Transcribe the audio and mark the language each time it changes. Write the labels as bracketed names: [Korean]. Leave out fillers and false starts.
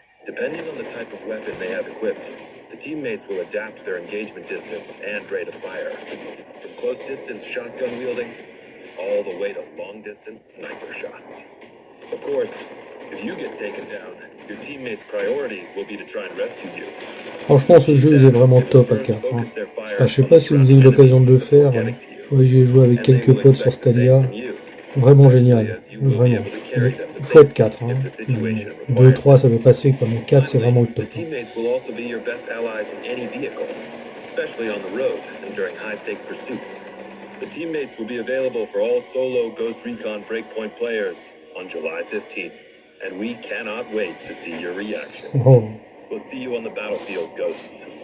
[English] Depending on the type of weapon they have equipped, the teammates will adapt their engagement distance and rate of fire, from close distance shotgun wielding all the way to long distance sniper shots. Of course, if you get taken down, your teammates' priority will be to try and rescue you. [French] Franchement, ce jeu il est vraiment top à 4. Hein. Enfin, je sais pas si vous avez eu l'occasion de le faire. Ouais, j'y ai joué avec quelques potes sur Stadia. Vraiment génial. Vraiment. Il faut être 4. Hein. 2, 3, ça peut passer quoi, mais 4, c'est vraiment le top. [English] The teammates will also be your best allies in any vehicle, especially on the road and during high-stake pursuits. The teammates will be available for all solo Ghost Recon Breakpoint players on July 15th, and we cannot wait to see your reactions. Oh. We'll see you on the battlefield, Ghosts.